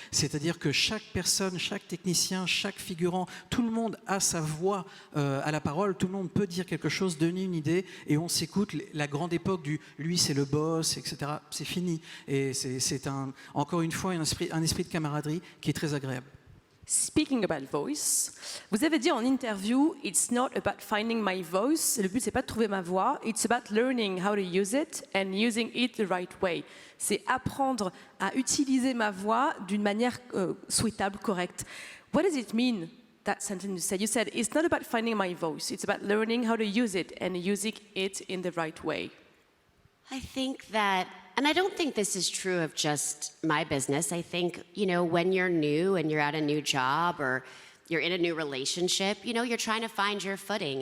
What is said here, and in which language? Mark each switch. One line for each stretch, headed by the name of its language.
French: C'est-à-dire que chaque personne, chaque technicien, chaque figurant, tout le monde a sa voix à la parole, tout le monde peut dire quelque chose, donner une idée, et on s'écoute. La grande époque du « lui c'est le boss », etc., c'est fini. Et c'est encore une fois un esprit de camaraderie qui est très agréable.
English: Speaking about voice,
French: vous avez dit en interview,
English: it's not about finding my voice.
French: Le but, c'est pas de trouver ma voix.
English: It's about learning how to use it and using it the right way.
French: C'est apprendre à utiliser ma voix d'une manière souhaitable, correcte.
English: What does it mean, that sentence you said? You said, it's not about finding my voice. It's about learning how to use it and using it in the right way. I think that, and I don't think this is true of just my business. I think, when you're new and you're at a new job or you're in a new relationship, you're trying to find your footing.